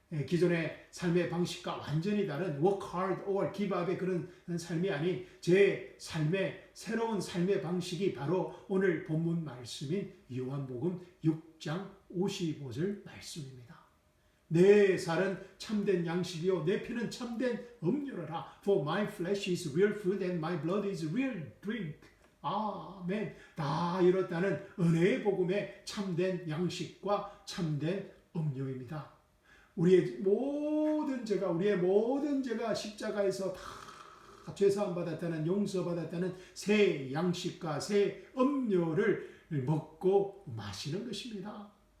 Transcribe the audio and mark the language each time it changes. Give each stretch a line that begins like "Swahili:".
Korean: 기존의 삶의 방식과 완전히 다른
English: work hard or give up
Korean: 의 그런 삶이 아닌 제 삶의 새로운 삶의 방식이 바로 오늘 본문 말씀인 요한복음 6장 55절 말씀입니다. 내 살은 참된 양식이요 내 피는 참된 음료라.
English: For my flesh is real food and my blood is real drink.
Korean: 아멘. 다 이뤘다는 은혜의 복음의 참된 양식과 참된 음료입니다. 우리의 모든 죄가 십자가에서 다 죄사함 받았다는 용서받았다는 새 양식과 새 음료를 먹고 마시는 것입니다.